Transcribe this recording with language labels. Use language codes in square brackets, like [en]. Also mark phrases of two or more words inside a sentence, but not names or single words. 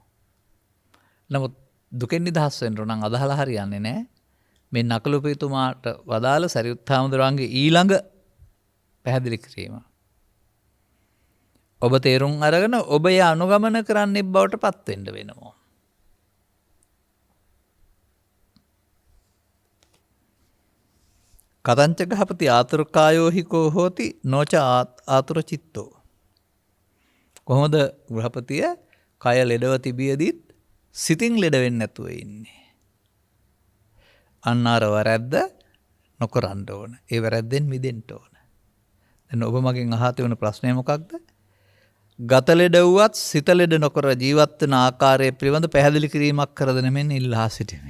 [si] නමුත් දුකෙන් නිදහස් වෙන්න නම් අදහලා හරියන්නේ නැහැ. මේ නකලුපිතුමාට වදාළ සරියුත් හාමුදුරුවන්ගේ ඊළඟ පැහැදිලි කිරීම. ඔබ තේරුම් අරගෙන ඔබ ය අනුගමන කරන්නේ බවට පත් වෙන්න වෙනවා. [pi] කතංච ගහපති ආතුර කායෝ හිකෝ හෝති නොච ආතුර චිත්තෝ. [si] කොහොමද ගෘහපතිය කය ලෙඩව තිබියදීත් සිතින් ලෙඩ වෙන්නේ නැතුව ඉන්නේ. අන්න අර වැරද්ද නොකරන්න ඕන. ඒ වැරද්දෙන් මිදෙන්න ඕන. දැන් ඔබ මගෙන් අහලා තියෙන ප්‍රශ්නය මොකක්ද? ගත ලෙඩ වුවත් සිත ලෙඩ නොකර ජීවත් වෙන ආකාරය පිළිබඳ පැහැදිලි කිරීමක් කර දෙන මෙන්න ඉල්ලා සිටිමි.